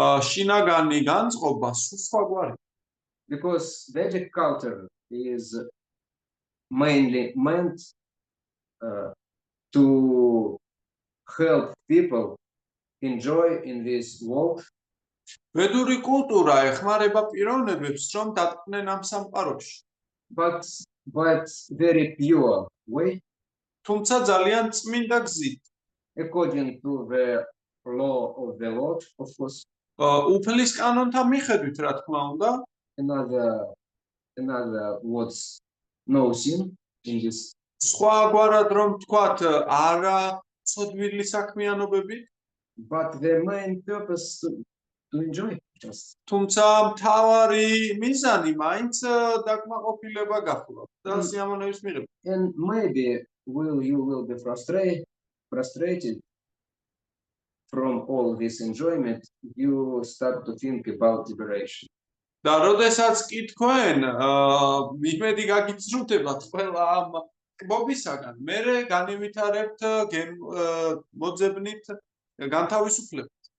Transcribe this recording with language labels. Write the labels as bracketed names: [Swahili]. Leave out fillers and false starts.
[Georgian] შინაგანი განწყობა სულ სხვაგვარია. [English] Because Vedic culture is mainly meant to help people enjoy in this world, [Georgian] ვედური კულტურა ეხმარება პიროვნებებს, რომ დატკბნენ ამ სამყაროში. [English] but very pure way, [Georgian] თუმცა ძალიან წმინდა გზით. [English] according to the law of the Lord, of course. [Georgian] უფლის კანონთა მიხედვით, რა თქმა უნდა, [English] Another words, no sin in this. [Georgian] სხვაგვარად რომ თქვათ, არა ცოდვილი საქმიანობებით, [English] But the main purpose to enjoy just. [Georgian] თუმცა მთავარი მიზანი მაინც დაკმაყოფილება გახლავთ და სიამოვნების მიღება. [English] And maybe you will be frustrated from all this enjoyment. You start to think about liberation. [Georgian] და როდესაც კი თქვენ იმედი გაგიწრუნდებათ ყველა ამ კბობისაგან, მერე განივითარებთ მოძებნით განთავისუფლებას.